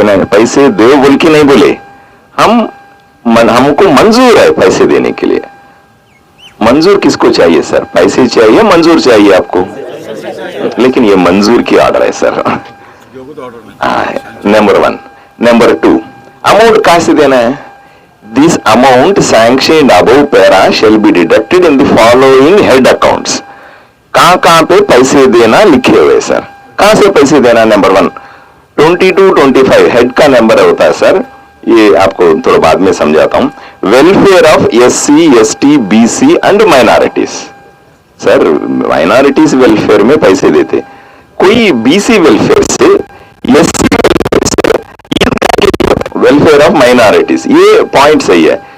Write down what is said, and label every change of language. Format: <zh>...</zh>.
<hi>पैसे दो बोल के नहीं बोले, हमको मंजूर है पैसे देने के लिए। मंजूर किसको चाहिए सर, पैसे चाहिए मंजूर चाहिए आपको, लेकिन ये मंजूर की ऑर्डर है सर। नंबर 1। नंबर 2, अमाउंट कहां से देना है?</hi> <en>This amount sanctioned above para shall be deducted in the following head accounts.</en> <hi>कहां पे पैसे देना लिखे हुए सर, कहां से पैसे देना? नंबर 1 22-25 हेड का नंबर होता है सर, ये आपको थोड़ा बाद में समझाता हूं।</hi> <en>welfare of SC, ST, BC and minorities</en> <hi>sir, minorities welfare में पैसे देते, कोई BC वेलफेयर से, SC वेलफेयर ऑफ माइनॉरिटीज, ये पॉइंट सही है।</hi>